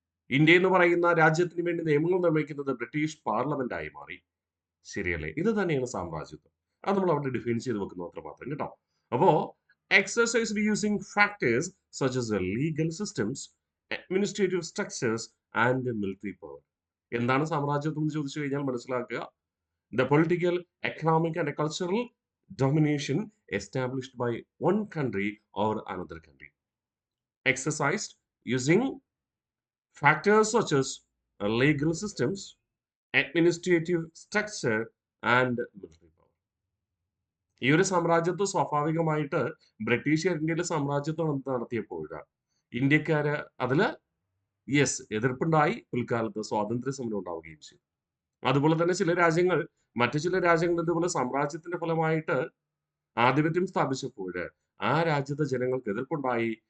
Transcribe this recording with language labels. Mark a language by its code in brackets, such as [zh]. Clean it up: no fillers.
[ml] India എന്ന് പറയുന്ന രാജ്യത്തിന് വേണ്ടി നിയമങ്ങൾ നിർമ്മിക്കുന്നത് ബ്രിട്ടീഷ് പാർലമെന്റായി മാറി. ശരിയല്ലേ? ഇത് തന്നെയാണ് സാമ്രാജ്യത്വം. അത് നമ്മൾ അവിടെ ഡിഫൈൻ ചെയ്ത് വെക്കുന്നു അത്രമാത്രം കേട്ടോ. [en] അപ്പോ exercised using factors such as legal systems, administrative structures and military power. [ml] എന്താണ് സാമ്രാജ്യത്വം എന്ന് ചോദിച്ചു കഴിഞ്ഞാൽ മനസ്സിലാക്കുക. [en] The political, economic and cultural domination established by one country or another country, exercised using factors such as legal systems, administrative structure and military power. [ml] ഈ ഒരു സാമ്രാജ്യത്വം സ്വാഭാവികമായിട്ട് ബ്രിട്ടീഷുകാർ ഇന്ത്യയിലെ സാമ്രാജ്യത്വം നടത്തിയപ്പോൾ ഇന്ത്യക്കാര് അതില് എതിർപ്പുണ്ടായി. പിൽക്കാലത്ത് സ്വാതന്ത്ര്യ സമരം ഉണ്ടാവുകയും ചെയ്തു. അതുപോലെ തന്നെ ചില രാജ്യങ്ങൾ മറ്റു ചില രാജ്യങ്ങൾ ഇതുപോലെ സാമ്രാജ്യത്തിന്റെ ഫലമായിട്ട് ആധിപത്യം സ്ഥാപിച്ചപ്പോൾ ആ രാജ്യത്തെ ജനങ്ങൾക്ക് എതിർപ്പുണ്ടായി.